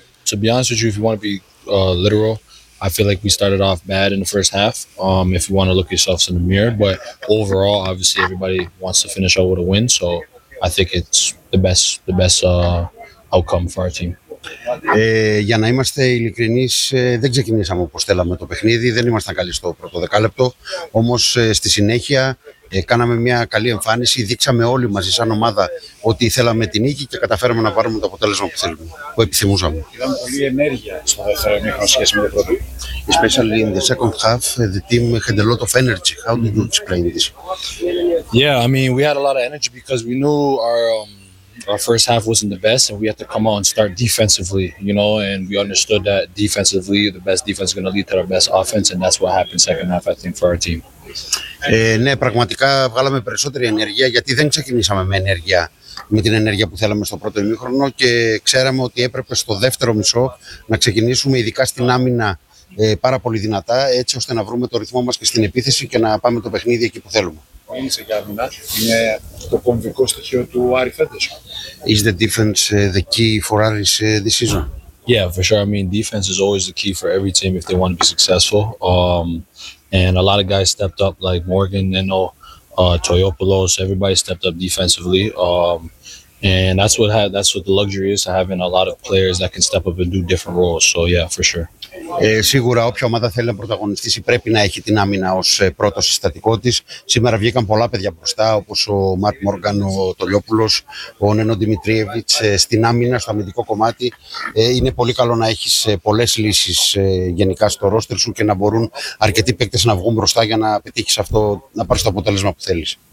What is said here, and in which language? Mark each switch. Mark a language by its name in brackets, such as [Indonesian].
[English] To be honest with you, if you want to be literal, I feel like we started off bad in the first half, if you want to look yourselves in the mirror. But overall, obviously, everybody wants to finish out with a win. So I think it's the best outcome for our team. [Greek] Για να είμαστε ειλικρινείς, δεν ξεκινήσαμε όπως θέλαμε το παιχνίδι. Δεν ήμασταν καλοί στο πρώτο δεκάλεπτο. Όμως στη συνέχεια κάναμε μια καλή εμφάνιση. Δείξαμε όλοι μαζί σαν ομάδα ότι θέλαμε την νίκη και καταφέραμε να πάρουμε το αποτέλεσμα που θέλουμε, που επιθυμούσαμε. Είδαμε πολύ ενέργεια στο δεύτερο μήχρονο σχέση με το πρώτο. [English] Especially in the second half, the team had a lot of energy. How did you explain this? Yeah, I mean, we had a lot of energy because we knew our first half wasn't the best, and we had to come out and start defensively, you know, and we understood that defensively the best defense is going to lead to our best offense, and that's what happened second half, I think, for our team. [Greek] Ναι, πραγματικά βγάλαμε περισσότερη ενέργεια, γιατί δεν ξεκινήσαμε με ενέργεια, με την ενέργεια που θέλαμε στο πρώτο ημίχρονο, και ξέραμε ότι έπρεπε στο δεύτερο μισό να ξεκινήσουμε, ειδικά στην άμυνα, πάρα πολύ δυνατά, έτσι ώστε να βρούμε το ρυθμό μας και στην επίθεση και να πάμε το παιχνίδι εκεί που θέλουμε. Είναι το κομβικό στοιχείο του Άρη φέτος. [English] Is the defense the key for Aris this season? Yeah, for sure. I mean, defense is always the key for every team if they want to be successful. and a lot of guys stepped up, like Morgan, Nino, Toyopoulos. Everybody stepped up defensively. And that's what the luxury is, having a lot of players that can step up and do different roles. So, yeah, for sure. [Greek] Σίγουρα όποια ομάδα θέλει να πρωταγωνιστήσει πρέπει να έχει την άμυνα ως πρώτο συστατικό της. Σήμερα βγήκαν πολλά παιδιά μπροστά, όπως ο Μαρτ Μόργαν, ο Τολιόπουλος, ο Νένο Δημητρίεβιτς. Στην άμυνα, στο αμυντικό κομμάτι, είναι πολύ καλό να έχεις πολλές λύσεις γενικά στο ρόστερ σου και να μπορούν αρκετοί παίκτες να βγουν μπροστά για να πετύχεις αυτό, να πάρεις το αποτέλεσμα που θέλεις.